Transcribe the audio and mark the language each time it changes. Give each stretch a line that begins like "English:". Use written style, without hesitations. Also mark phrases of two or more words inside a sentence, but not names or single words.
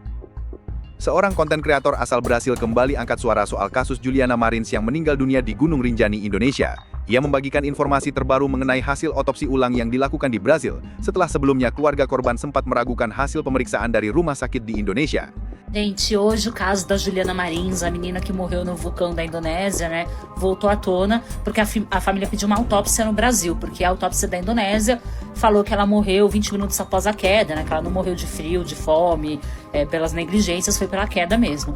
Indonesian: Seorang konten kreator asal Brasil kembali angkat suara soal kasus Juliana Marins yang meninggal dunia di Gunung Rinjani, Indonesia. Ia membagikan informasi terbaru mengenai hasil otopsi ulang yang dilakukan di Brasil, setelah sebelumnya keluarga korban sempat meragukan hasil pemeriksaan dari rumah sakit di Indonesia.
Portuguese: Gente, hoje o caso da Juliana Marins, a menina que morreu no vulcão da Indonésia, né, voltou à tona porque a família pediu uma autópsia no Brasil, porque a autópsia da Indonésia falou que ela morreu 20 minutos após a queda, né, que ela não morreu de frio, de fome, pelas negligências, foi pela queda mesmo.